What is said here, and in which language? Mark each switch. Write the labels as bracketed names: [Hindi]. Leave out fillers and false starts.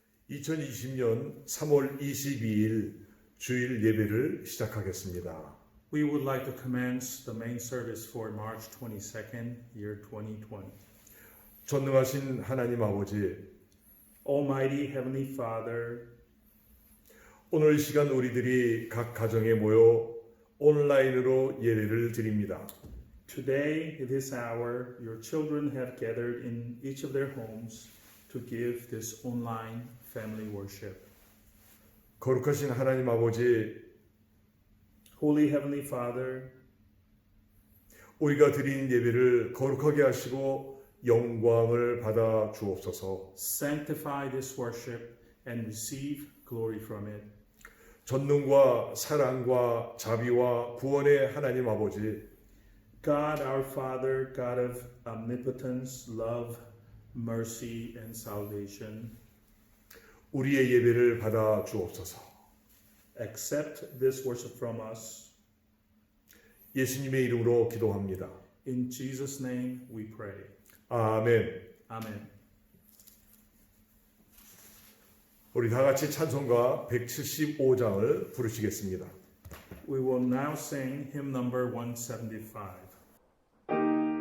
[Korean] 2020년 3월 22일 주일 예배를 시작하겠습니다. [English] We would like to commence the main service for March 22nd, year 2020. [Korean] 전능하신 하나님 아버지, [English] Almighty Heavenly Father, [Korean] 오늘 이 시간 우리들이 각 가정에 모여 온라인으로 예배를 드립니다. [English] today, at this hour, your children have gathered in each of their homes to give this online family worship. [Korean] 거룩하신 하나님 아버지, [English] Holy Heavenly Father, [Korean] 우리가 드린 예배를 거룩하게 하시고 영광을 받아 주옵소서. [English] sanctify this worship and receive glory from it. [Korean] 전능과 사랑과 자비와 구원의 하나님 아버지, [English] God our Father, God of omnipotence, love, mercy, and salvation, [Korean] 우리의 예배를 받아 주옵소서. [English] accept this worship from us. [Korean] 예수님의 이름으로 기도합니다. [English] In Jesus' name we pray. [Korean] 아멘. [English] Amen. [Korean] 우리 다 같이 찬송가 175장을 부르시겠습니다. [English] We will now sing hymn number 175.